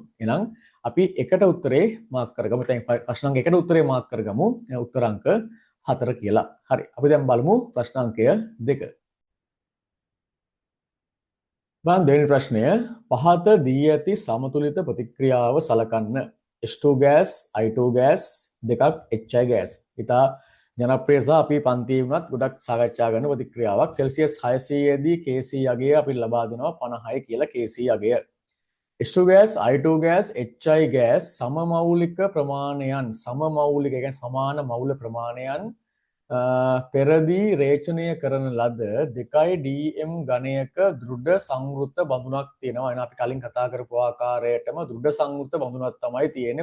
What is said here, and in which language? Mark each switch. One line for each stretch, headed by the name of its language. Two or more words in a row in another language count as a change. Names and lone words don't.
Sinhala: එහෙනම් අපි එකට උත්තරේ මාක් කරගමු. දැන් ප්‍රශ්නාංක එකට උත්තරේ මාක් කරගමු. උත්තරාංක 4 කියලා. හරි. අපි දැන් බලමු ප්‍රශ්නාංකය 2. බලන්න දෙවෙනි ප්‍රශ්නය. පහත දී ඇති සමතුලිත ප්‍රතික්‍රියාව සලකන්න.
English: H2 gas, I2 gas
Sinhala: දෙකක්
English: HI gas.
Sinhala: ඉතා ජනප්‍රිය සහ අපි පන්තියේ වුණත් ගොඩක් සාකච්ඡා කරන ප්‍රතික්‍රියාවක්. සෙල්සියස් 600 දී KC අගය අපිට ලබා දෙනවා 56 කියලා KC අගය.
English: H2 gas, I2 gas, HI gas
Sinhala: සමමෞලික ප්‍රමාණයන් සමමෞලික කියන්නේ සමාන මෞල ප්‍රමාණයන් පෙරදී රේචනය කරන ලද 2 dm ඝනයක දෘඩ සංවෘත බඳුනක් තියෙනවා. එහෙනම් අපි කලින් කතා කරපු ආකාරයටම දෘඩ සංවෘත බඳුනක් තමයි තියෙන්නේ.